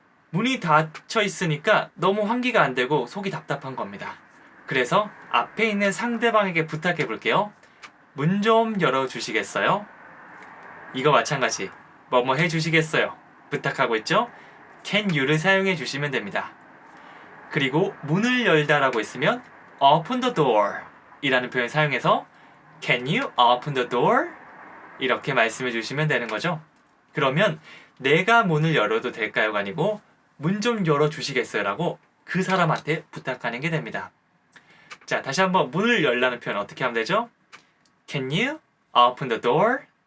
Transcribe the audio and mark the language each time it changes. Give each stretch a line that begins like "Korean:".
Korean: 문이 닫혀 있으니까 너무 환기가 안 되고 속이 답답한 겁니다. 그래서 앞에 있는 상대방에게 부탁해 볼게요. 문 좀 열어주시겠어요? 이거 마찬가지. 뭐뭐 해주시겠어요? 부탁하고 있죠? can you를 사용해 주시면 됩니다. 그리고 문을 열다라고 했으면 open the door 이라는 표현 사용해서
English: can you open the door?
Korean: 이렇게 말씀해 주시면 되는 거죠. 그러면 내가 문을 열어도 될까요가 아니고 문 좀 열어주시겠어요? 라고 그 사람한테 부탁하는 게 됩니다. 자, 다시 한번 문을 열라는 표현 어떻게 하면 되죠?
English: Can you open the door?